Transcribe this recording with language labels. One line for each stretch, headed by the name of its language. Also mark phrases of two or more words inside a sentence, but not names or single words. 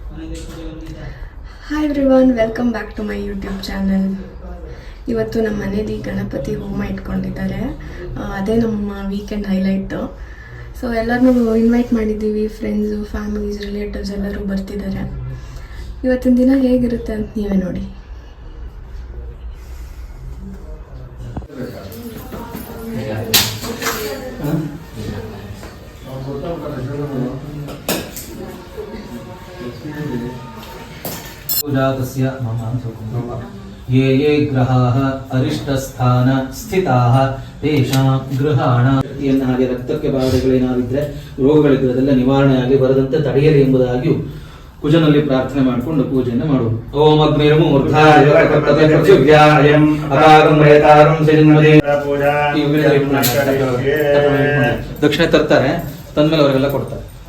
English: Hi everyone, welcome back to my YouTube channel.
Kannada: ಇವತ್ತು ನಮ್ಮ ಮನೇಲಿ ಗಣಪತಿ ಹೋಮ ಇಟ್ಕೊಂಡಿದ್ದಾರೆ. ಅದೇ ನಮ್ಮ
English: weekend highlight.
Kannada: ಸೊ ಎಲ್ಲರನ್ನೂ ಇನ್ವೈಟ್ ಮಾಡಿದ್ದೀವಿ.
English: friends, families, relatives
Kannada: ಎಲ್ಲರೂ ಬರ್ತಿದ್ದಾರೆ. ಇವತ್ತಿನ ದಿನ ಹೇಗಿರುತ್ತೆ ಅಂತ ನೀವೇ ನೋಡಿ.
Sanskrit: पूजातस्य ये ये ग्रहाः अरिष्टस्थान ಸ್ಥಿತಾಃ ತೇಷಾಂ ಗೃಹಾಣ
Kannada: ಹಾಗೆ ರಕ್ತಕ್ಕೆ ಬಾಧೆಗಳೇನಾದಿದ್ರೆ ರೋಗಗಳಿದ್ರೆ ಅದೆಲ್ಲ ನಿವಾರಣೆಯಾಗಿ ಬರದಂತೆ ತಡೆಯಲಿ ಎಂಬುದಾಗಿಯೂ ಕುಜನಲ್ಲಿ ಪ್ರಾರ್ಥನೆ ಮಾಡಿಕೊಂಡು ಪೂಜೆಯನ್ನು ಮಾಡುವುದು.
Sanskrit: ಓಂ ಅಗ್ನಿರ್ಮೂರ್ಧಾಯ ಪ್ರತ್ಯುಗ್ಯಾಯಂ ಅಕಾಗಂ ರೇತಾರಂ ಸಿರಿನ್ಮದೇ
Kannada: ದಕ್ಷಿಣೆ ತರ್ತಾರೆ, ತಂದ್ಮೇಲೆ ಅವರಿಗೆಲ್ಲ ಕೊಡ್ತಾರೆ.